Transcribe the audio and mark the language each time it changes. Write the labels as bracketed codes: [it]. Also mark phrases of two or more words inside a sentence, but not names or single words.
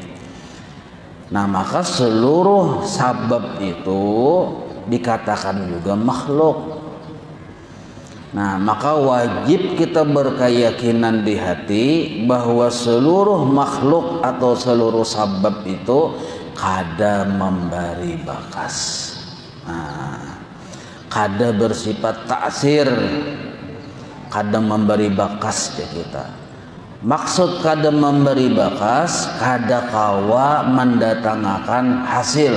[id] Nah, maka seluruh sabab itu dikatakan juga makhluk. [bjn] Nah, maka wajib kita berkeyakinan di hati bahwa seluruh makhluk atau seluruh sabab itu kada memberi bakas. Nah, kada bersifat taksir, kada memberi bakas ke kita. Maksud kada memberi bakas, kada kawa mendatangkan hasil.